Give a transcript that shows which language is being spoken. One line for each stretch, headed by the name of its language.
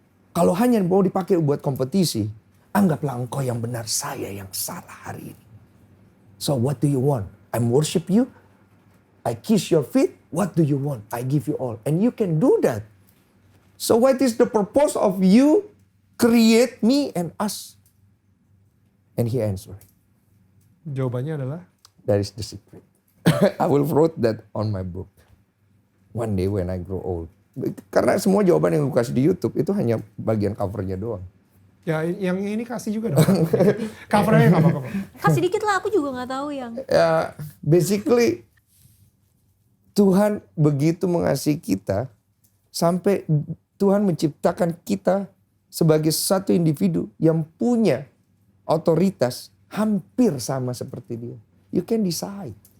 Indonesian: Kalau hanya mau dipakai buat kompetisi, anggaplah engkau yang benar, saya yang salah hari ini.
English: So what do you want? I worship you, I kiss your feet, what do you want? I give you all. And you can do that. So what is the purpose of you create me and us? And he answered.
Indonesian: Jawabannya adalah?
English: That is the secret. I will wrote that on my book. One day when I grow old.
Indonesian: Karena semua jawaban yang gue kasih di YouTube itu hanya bagian covernya doang. Ya yang ini kasih juga dong. Covernya gak apa-apa. Kasih dikit lah, aku juga gak tahu yang. Ya, basically Tuhan begitu mengasihi kita sampai Tuhan menciptakan kita sebagai satu individu yang punya otoritas hampir sama seperti dia.
English: You can decide.